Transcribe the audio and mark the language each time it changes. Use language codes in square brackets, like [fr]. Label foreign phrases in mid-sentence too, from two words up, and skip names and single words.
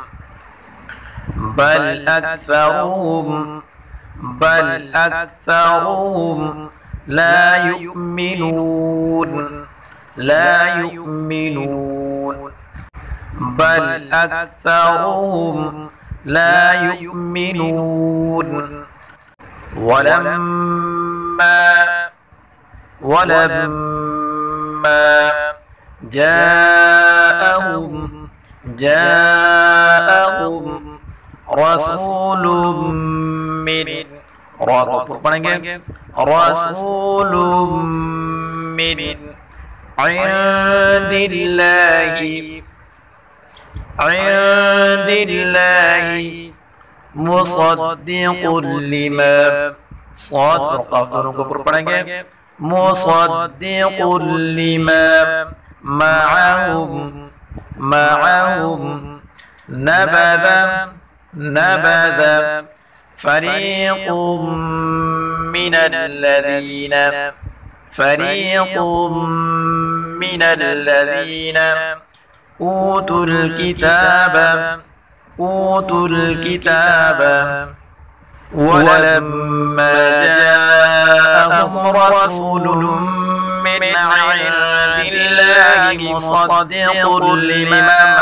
[ar] بل أكثرهم لا يؤمنون بل أكثرهم لا يؤمنون. ولما جاءهم رسول من, [hi] रा को ऊपर पढ़ेंगे, [ar] رسول من عند الله مصدق لما, [hi] साद और क़ाफ़ दोनों को ऊपर पढ़ेंगे, [ar] مصدق لما معهم نبذ فريق من الذين أوتوا الكتاب ولما جاءهم رسول من عند الله مصدق لما